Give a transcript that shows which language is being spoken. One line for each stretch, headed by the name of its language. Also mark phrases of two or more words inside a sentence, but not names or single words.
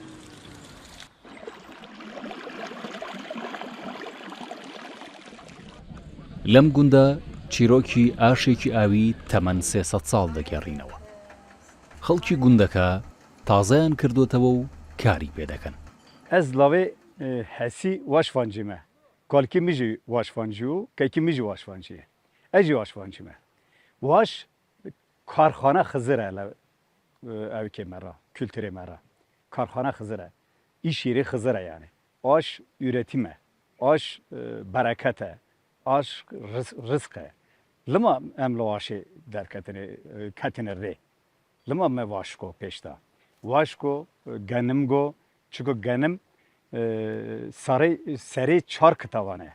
Central Kurdish: لەم گوندە چیرۆکی ئاشێکی ئاوی تەمەن 300 ساڵ دەگەڕینەوە. خەڵکی گوندەکە تازەیان کردوتەوە و کاری پێ دەکەن.
Kurdish: Ez lavê hesî waşvancî me. Kalkî min jî waşvancî û kekî min jî waşvancî ye. Ez jî waşvancî me. Waş karxana xizir e evkê me ra, kültürê me ra. Karxana xizir e.
Turkish: İş yeri
Kurdish: xizir e yani.
Turkish: Aş üretim
Kurdish: e. Aş bereket e. Aş rızk e. Lima em li waşê ketine rê. Lima me waşko pêşta. Waşko genim go çünkü genim serê 4 kitavan e.